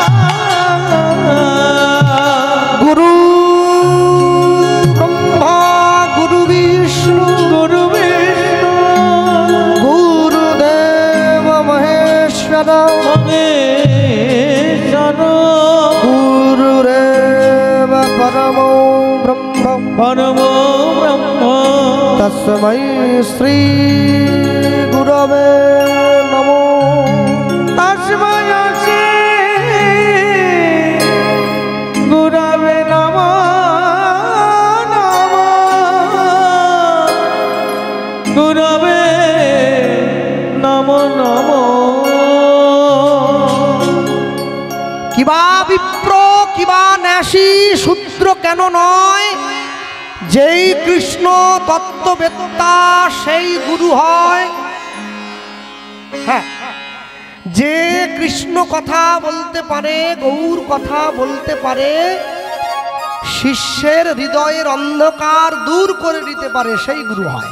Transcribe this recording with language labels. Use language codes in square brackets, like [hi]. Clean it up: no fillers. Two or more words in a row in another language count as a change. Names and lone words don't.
[sa] गुरु ब्रह्मा गुरु विष्णु गुरु विष्णु गुरुदेव महेश्वर মহেশ্বর, गुरुरेव परमो ब्रह्म परम ब्रह्म तस्मै श्री गुरवे नमो। तस्मै श्री गुरवे नमो नमो गुरवे नमो नमो। [bn] কিবা বিপ্র কিবা ন্যাসী শূদ্র কেন নয়, যেই কৃষ্ণ তত্ত্ববেত্তা সেই গুরু হয়। হ্যাঁ, যে কৃষ্ণ কথা বলতে পারে, গৌর কথা বলতে পারে, শিষ্যের হৃদয়ের অন্ধকার দূর করে দিতে পারে, সেই গুরু হয়।